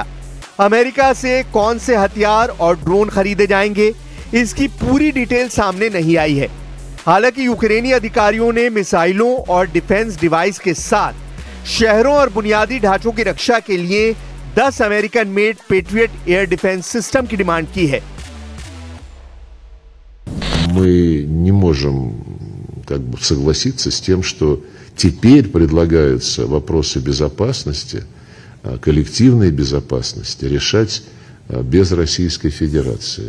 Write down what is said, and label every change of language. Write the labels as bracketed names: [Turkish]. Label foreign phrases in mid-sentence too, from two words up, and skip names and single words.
[Hindi] अमेरिका से कौन से हथियार और ड्रोन खरीदे जाएंगे, इसकी पूरी डिटेल सामने नहीं आई है। हालांकि यूक्रेनी अधिकारियों ने मिसाइलों और [English] defense device [Hindi] के साथ शहरों और बुनियादी ढांचों की रक्षा के लिए 10 [English] American made Patriot air defense system [Hindi] की डिमांड की है। [Russian] Мы не можем согласиться с тем, что теперь предлагаются вопросы безопасности, коллективной безопасности решать без Российской Федерации.